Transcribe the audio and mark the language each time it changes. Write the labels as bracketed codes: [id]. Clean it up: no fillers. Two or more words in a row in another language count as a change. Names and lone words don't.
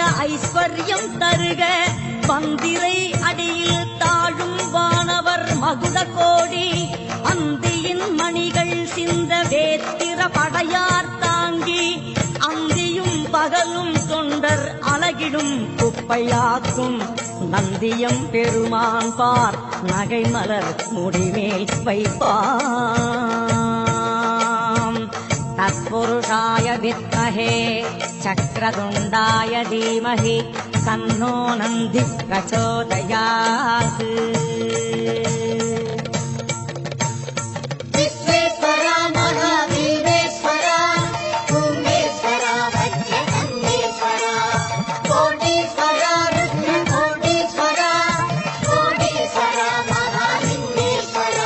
[ta] ஐஸ்வர்யம் தருக, பந்திரை அடியில் தாழும் வானவர் மகுட கோடி, அந்தியின் மணிகள் சிந்த வேத்திர படையார் தாங்கி, அந்தியும் பகலும் தொண்டர் அலகிடும் குப்பையாக்கும், நந்தியம் பெருமான் பார் நகை மலர் முடிமேல் வைப்பாம். [sa] तत्पुरुषाय विद्महे चक्रतुण्डाय धीमहि तन्नो नन्दी प्रचोदयात्. विश्वेश्वरा महावीरेश्वरा भुवनेश्वरा वज्रकन्देश्वरा कोटीश्वरा रुद्रकोटीश्वरा कोटीश्वरा महालिंगेश्वरा.